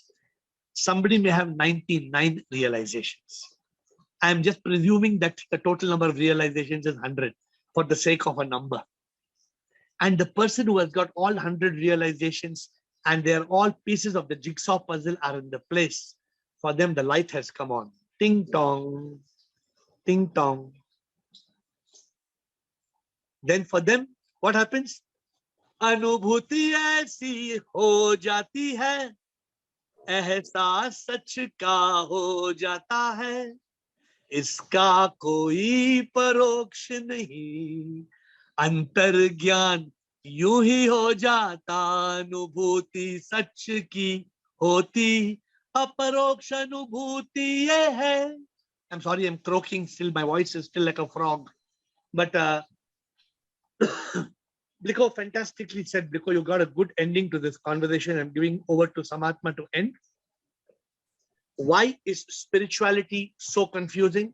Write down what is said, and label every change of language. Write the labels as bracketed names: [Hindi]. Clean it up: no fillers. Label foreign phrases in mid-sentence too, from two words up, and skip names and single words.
[English] Somebody may have 99 realizations. I'm just presuming that the total number of realizations is 100 for the sake of a number. And the person who has got all 100 realizations and they're all pieces of the jigsaw puzzle are in the place. For them, the light has come on. Ting tong, ting tong. Then for them, what happens? [Hindi] अनुभूति ऐसी हो जाती है, एहसास सच का हो जाता है, इसका कोई परोक्ष नहीं, अंतर ज्ञान यूं ही हो जाता, अनुभूति सच की होती, अपरोक्ष अनुभूति ये है. [English] I'm sorry, I'm croaking still. My voice is still like a frog. But Bliko fantastically said, Bliko, you got a good ending to this conversation. I'm giving over to Samatma to end. Why is spirituality so confusing?